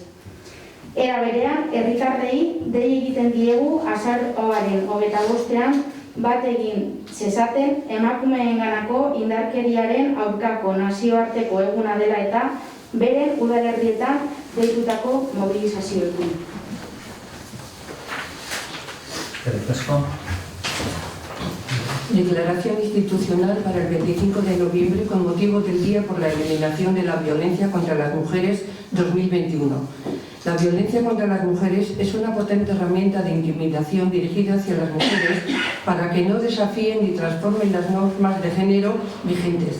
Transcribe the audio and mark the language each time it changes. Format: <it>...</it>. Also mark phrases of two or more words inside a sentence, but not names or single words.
<eu>Era berean, herritarrei dei egiten diegu azaroaren 25ean bat egin zezaten emakumeenganako indarkeriaren aurkako nazioarteko eguna dela eta beren udalerrietan deitutako mobilizazioekin.</eu> <es>Declaración institucional para el 25 de noviembre con motivo del Día por la Eliminación de la Violencia contra las Mujeres 2021. La violencia contra las mujeres es una potente herramienta de intimidación dirigida hacia las mujeres para que no desafíen ni transformen las normas de género vigentes.</es>